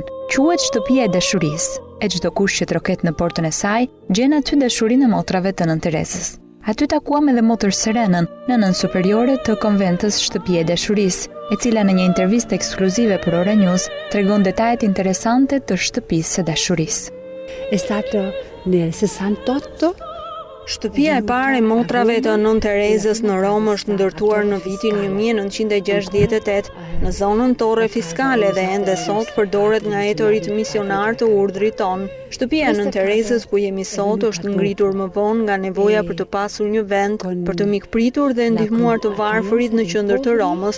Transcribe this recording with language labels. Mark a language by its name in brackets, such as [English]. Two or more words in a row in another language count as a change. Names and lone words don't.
[Albanian] Quhet shtëpia e dashurisë. E çdo kush që troket në portën e saj, gjen aty dashurinë e motrave të Nën Terezës. Aty takuam edhe motër Serenën, nënën superiore të konventës Shtëpia e Dashurisë, e cila në një intervistë ekskluzive për Ora News tregon detajet interesante të Shtëpisë së Dashurisë. [Italian] È stato nel 68. [Albanian] Shtëpia e parë e motrave të Nën Terezës në Rom është ndërtuar në vitin 1968 në zonën Torre Fiskale dhe ende sot përdoret nga etorit misionar të urdhrit ton. Shtëpia e Nën Terezës ku jemi sot është ngritur më vonë nga nevoja për të pasur një vend për të mikpritur dhe ndihmuar të varfërit në qendër të Romës.